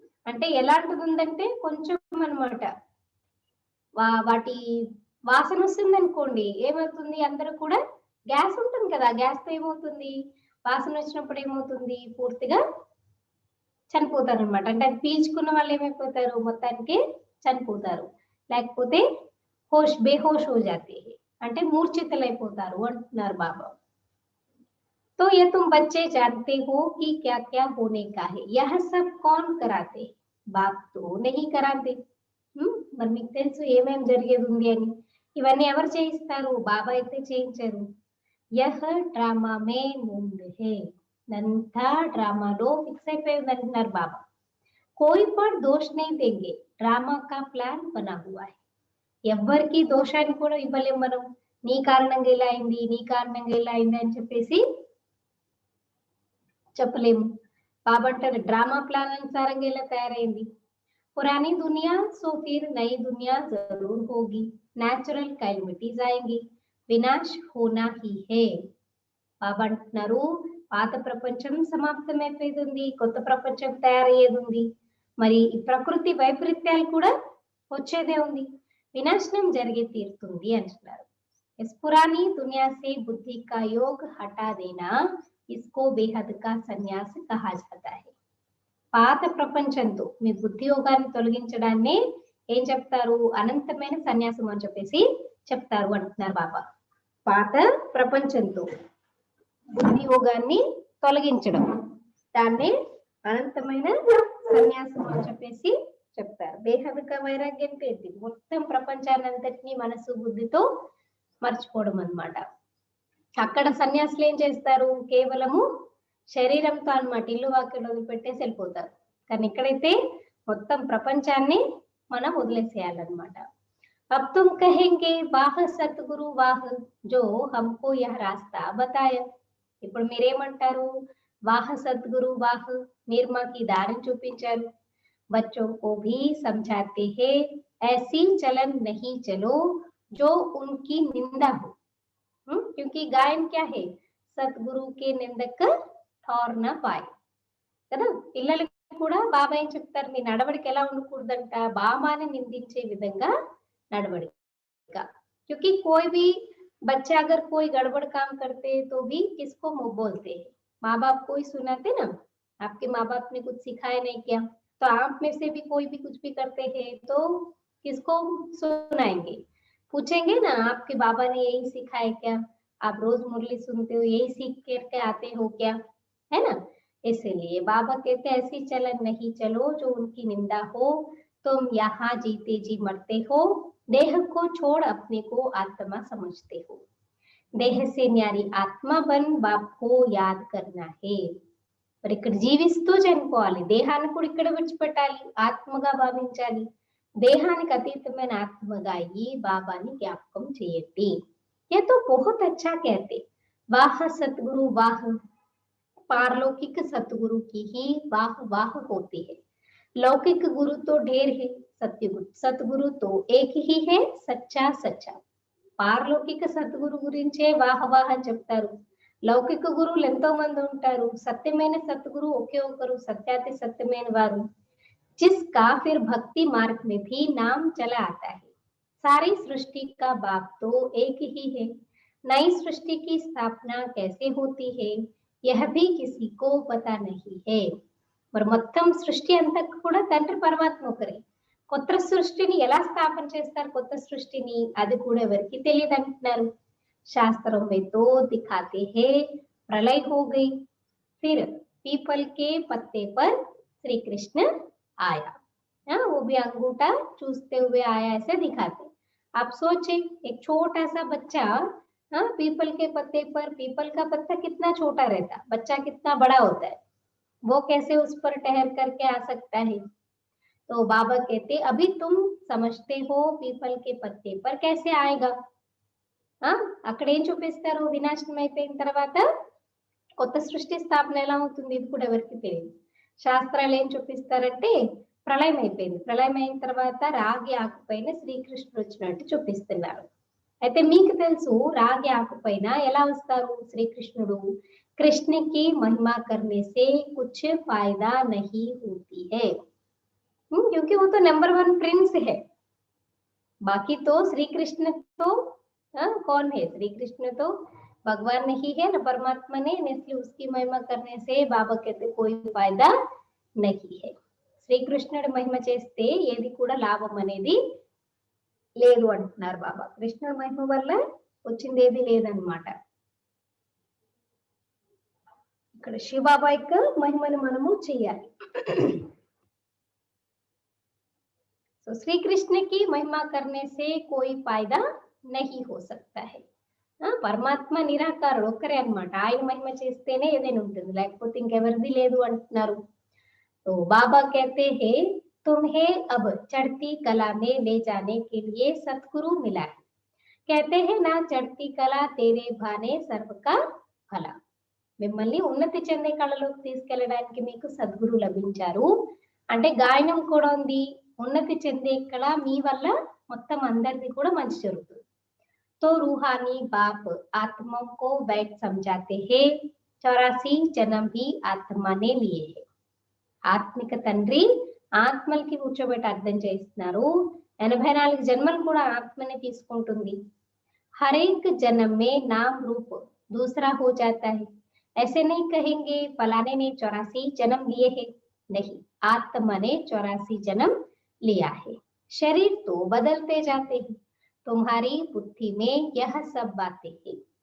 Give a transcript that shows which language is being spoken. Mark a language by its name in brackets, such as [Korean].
[Telugu] అంటే ఎలాంటిది ఉందంటే కొంచెం అన్నమాట, వాటి వాసన వస్తుంది అనుకోండి, ఏమవుతుంది, అందరూ కూడా గ్యాస్ ఉంటుంది కదా, గ్యాస్ తో ఏమవుతుంది, వాసన వచ్చినప్పుడు ఏమవుతుంది, పూర్తిగా చనిపోతారు అనమాట. అంటే అది పీల్చుకున్న వాళ్ళు ఏమైపోతారు, మొత్తానికి చనిపోతారు, లేకపోతే [Hindi] బేహోష్ హో జాతే, [Telugu] అంటే మూర్ఛితులైపోతారు అంటున్నారు బాబా. [Hindi] तो ये तुम बच्चे जानते हो कि क्या क्या होने का है, यह सब कौन कराते, बाप तो नहीं कराते. [Telugu] మరి మీకు తెలుసు ఏమేం జరిగేది ఉంది అని, ఇవన్నీ ఎవరు చేయిస్తారు, బాబా అయితే చేయించారు. [Hindi] यह ड्रामा में मूंड है, [Telugu] నంతా డ్రామాలో ఫిక్స్ అయిపోయింది అంటున్నారు బాబా. [Hindi] कोई पर दोष नहीं देंगे, ड्रामा का प्लान बना हुआ है. [Telugu] ఎవరికి దోషాన్ని కూడా ఇవ్వలేం మనం, నీ కారణంగా ఇలా అయింది, నీ కారణంగా ఇలా అయింది అని చెప్పేసి చెప్పలేము. బాబా అంటారు డ్రామా ప్లాన్ అనుసారంగా ఇలా తయారైంది. [Hindi] पुरानी दुनिया सो फिर नई दुनिया जरूर होगी, नेचुरल कैलमिटीज आएंगी, विनाश होना ही है. [Telugu] బాబా అంటున్నారు పాత ప్రపంచం సమాప్తమైపోయేది ఉంది, కొత్త ప్రపంచం తయారయ్యేది ఉంది, మరి ఈ ప్రకృతి వైపరీత్యాలు కూడా వచ్చేదే ఉంది, వినాశనం జరిగే తీరుతుంది అంటున్నారు. [Hindi] इस पुरानी दुनिया से बुद्धि का योग हटा देना, इसको बेहद का संन्यास कहा जाता है. [Telugu] పాత ప్రపంచంతో మీ బుద్ధి యోగాన్ని తొలగించడాన్ని ఏం చెప్తారు, అనంతమైన సన్యాసం అని చెప్పేసి చెప్తారు అంటున్నారు బాబా. పాత ప్రపంచంతో బుద్ధి యోగాన్ని తొలగించడం, దాన్ని అనంతమైన సన్యాసం అని చెప్పేసి చెప్తారు. బేహద్క వైరాగ్యం పేరు, మొత్తం ప్రపంచాన్ని అంతటినీ మనసు బుద్ధితో మర్చిపోవడం అన్నమాట. అక్కడ సన్యాసులు ఏం చేస్తారు, కేవలము శరీరంతో అన్నమాట, ఇల్లు వాకిలు వదిలిపెట్టేసి వెళ్ళిపోతారు. కానీ ఇక్కడైతే మొత్తం ప్రపంచాన్ని మనం వదిలేసేయాలన్నమాట. [Hindi] अब तुम कहेंगे वाह सतगुरु वाह जो हमको यह रास्ता बताया. [Telugu] ఇప్పుడు మీరేమంటారు? వాహ సద్గురు వాహ్, మీరు మాకు ఈ దారిని చూపించారు. [Hindi] बच्चों को भी समझाते हैं ऐसी चलन नहीं चलो जो उनकी निंदा हो. क्योंकि गायन क्या है? सतगुरु के निंदक ठौर न पाए కదా. [Telugu] పిల్లలకి కూడా బాబా ఏం చెప్తారు? మీ నడవడిక ఎలా ఉండకూడదంట? బామాని నిందించే విధంగా नड़बड़िका. [Hindi] क्योंकि कोई भी बच्चा अगर कोई गड़बड़ काम करते तो भी किसको मुंह बोलते हैं? माँ बाप को ही सुनाते ना. आपके माँ बाप ने कुछ सिखाया नहीं क्या, तो आप में से भी कोई भी कुछ भी करते हैं तो किसको सुनाएंगे? पूछेंगे ना, आपके बाबा ने यही सिखाया क्या? आप रोज मुरली सुनते हो, यही सीख करके आते हो क्या? है ना. इसीलिए बाबा कहते ऐसी चलन नहीं चलो जो उनकी निंदा हो. तुम यहाँ जीते जी मरते हो, देह को छोड़ अपने को आत्मा समझते हो. देह से न्यारी आत्मा बन बाप को याद करना है. [Telugu] మరి ఇక్కడ జీవిస్తూ చనిపోవాలి. దేహాన్ని కూడా ఇక్కడ విడిచిపెట్టాలి, ఆత్మగా భావించాలి. దేహానికి అతీతమైన ఆత్మగా అయ్యి బాబాని జ్ఞాపకం చేయండి. [Hindi] ये तो बहुत अच्छा कहते. वाह सतगुरु वाह, पारलौकिक सतगुरु की ही वाह वाह होती है. लौकिक गुरु तो ढेर है, सतगुरु तो एक ही है, सच्चा सच्चा. [Telugu] పారలౌకిక సద్గురు గురించే వాహ వాహ చెప్తారు. లౌకిక గురువులు ఎంతో మంది ఉంటారు, సత్యమైన సద్గురు ఒకే ఒకరు, సత్యాతి సత్యమైన వారు. [Hindi] जिसका फिर भक्ति मार्ग में भी नाम चला आता है. सारी सृष्टि का बाप तो एक ही है. नई सृष्टि की स्थापना कैसे होती है यह भी किसी को पता नहीं है. [Telugu] మరి మొత్తం సృష్టి అంతా కూడా తండ్రి పరమాత్మ ఒకరే. కొత్త సృష్టిని ఎలా స్థాపన చేస్తారు? కొత్త సృష్టిని అది కూడా ఎవరికి తెలియదు అంటున్నారు. [Hindi] శాస్త్రం में तो दिखाते हैं प्रलय हो गई, फिर पीपल के पत्ते पर श्री कृष्ण आया. वो भी अंगूठा चूसते हुए आया ऐसे दिखाते. आप सोचे एक छोटा सा बच्चा पीपल के पत्ते पर, पीपल का पत्ता कितना छोटा रहता, बच्चा कितना बड़ा होता है, वो कैसे उस पर ठहर करके आ सकता है? तो बाबा कहते अभी तुम समझते हो पीपल के पत्ते पर कैसे आएगा. [Telugu] అక్కడ ఏం చూపిస్తారు? వినాశనం అయిపోయిన తర్వాత కొత్త సృష్టి స్థాపన ఎలా అవుతుంది ఇది కూడా ఎవరికి తెలియదు. శాస్త్రాలు ఏం చూపిస్తారంటే ప్రళయం అయిపోయింది, ప్రళయం అయిన తర్వాత రాగి ఆకుపైన శ్రీకృష్ణుడు వచ్చినట్టు చూపిస్తున్నారు. అయితే మీకు తెలుసు రాగి ఆకుపైన ఎలా వస్తారు శ్రీకృష్ణుడు? [Hindi] कृष्ण की महिमा करने से कुछ फायदा नहीं होती है, क्योंकि वो तो नंबर 1 प्रिंस है. बाकी तो श्री कृष्ण तो कौन है? श्री कृष्ण तो भगवान नहीं है ना, परमात्मा ने, इसलिए उसकी महिमा करने से बाबा कहते कोई फायदा नहीं है. [Telugu] శ్రీకృష్ణుడి మహిమ చేస్తే ఏది కూడా లాభం అనేది లేదు అంటున్నారు బాబా. కృష్ణుడి మహిమ వల్ల వచ్చింది ఏది లేదన్నమాట. ఇక్కడ శివబాబా యొక్క మహిమను మనము చేయాలి. [Hindi] तो श्री कृष्ण की महिमा करने से कोई फायदा नहीं हो सकता है. [Telugu] పరమాత్మ నిరాకారుడు ఒక్కరే అన్నమాట. ఆయన మహిమ చేస్తేనే ఏదైనా ఉంటుంది, లేకపోతే ఇంకెవరిది లేదు అంటున్నారు. [Hindi] तो बाबा कहते हैं तुम्हें अब चढ़ती कला में ले जाने के लिए सतगुरु मिला है. कहते हैं ना चढ़ती कला तेरे भाने सर्व का फला. [Telugu] మిమ్మల్ని ఉన్నతి చెందే కళలోకి తీసుకెళ్ళడానికి మీకు సద్గురు లభించారు. అంటే గాయనం కూడా ఉంది, ఉన్నతి చెందే కళ మీ వల్ల మొత్తం అందరిది కూడా మంచి జరుగుతుంది. [Hindi] तो रूहानी बाप आत्मा को बैठ समझाते हैं 84 जन्म भी आत्मा ने लिए है. [Telugu] ఆత్మిక తండ్రి ఆత్మలకి కూర్చోబెట్టి అర్థం చేస్తున్నారు. 84 జన్మలు కూడా ఆత్మనే తీసుకుంటుంది. [Hindi] हर एक जन्म में नाम रूप दूसरा हो जाता है. ऐसे नहीं कहेंगे फलाने ने 84 जन्म लिए हैं, नहीं, आत्मा ने 84 जन्म लिया है. शरीर तो बदलते जाते हैं, तुम्हारी बुद्धि में यह सब बातें हैं.